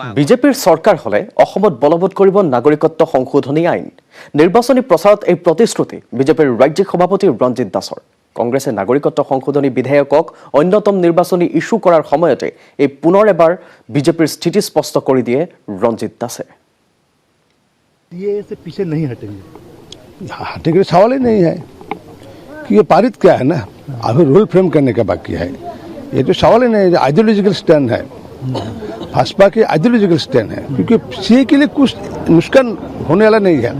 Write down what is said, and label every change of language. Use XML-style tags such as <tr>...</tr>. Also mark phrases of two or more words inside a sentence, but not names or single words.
<as>বিজেপিৰ চৰকাৰ হলে অসমত বলবৎ কৰিব নাগৰিকত্ব সংশোধনী আইন। নিৰ্বাচনী প্ৰচাৰত এই প্ৰতিশ্ৰুতি বিজেপিৰ ৰাজ্যিক সভাপতি ৰঞ্জিত দাসৰ। কংগ্ৰেছে নাগৰিকত্ব সংশোধনী বিধেয়কক অন্যতম নিৰ্বাচনী ইস্যু কৰাৰ সময়তে এই পুনৰ এবাৰ বিজেপিৰ স্থিতি স্পষ্ট কৰি দিয়ে ৰঞ্জিত দাসে।</as> <hi>हटेंगे सवाल ही नहीं है कि ये पारित क्या है ना, अभी</hi> <en>rule frame</en> <hi>करने का बाकी है। ये तो सवाल ही नहीं है,</hi> <en>ideological stand</en> <hi>है, भाजपा के</hi> <en>ideological stand</en> <hi>है, क्योंकि सीए के लिए कुछ नुकसान होने वाला नहीं है।</hi>